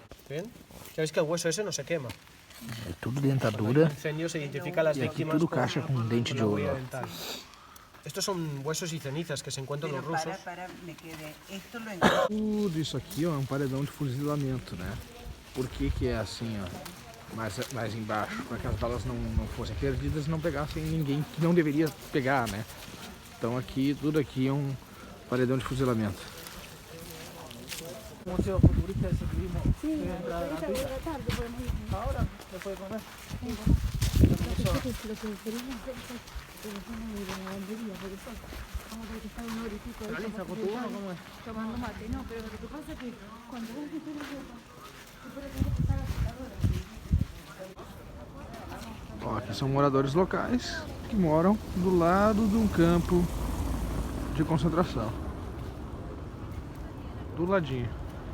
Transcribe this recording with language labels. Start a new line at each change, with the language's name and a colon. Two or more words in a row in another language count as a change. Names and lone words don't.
Spanish: ¿Ven? Ya veis que el hueso ese no se quema.
Portuguese: É tudo
Spanish: Cuando hay
Portuguese: dentadura
Spanish: incendio se identifica a las
Portuguese: e aqui
Spanish: víctimas
Portuguese: tudo caixa com dente
Spanish: con
Portuguese: de
Spanish: la
Portuguese: ouro.
Spanish: huella
Portuguese: Ó.
Spanish: dental. Estos son huesos y cenizas que se encuentran los rusos. Me quedé. Esto lo encontré.
Portuguese: Tudo isso aqui ó, é um paredão de fuzilamento, né? Por que que é assim, ó? Mais embaixo, para que as balas não fossem perdidas e não pegassem ninguém que não deveria pegar, né? Então aqui, tudo aqui é um paredão de fuzilamento.
Spanish: Museo futurista ese que vimos, tiene entrada gratuita. Ahora, después de comer. Realiza con tu uno, ¿cómo es? Tomando mate, no, pero lo que pasa es que cuando vos metés la ropa,
Portuguese: Ó, aqui são moradores locais que moram do lado de um campo de concentração. Do ladinho.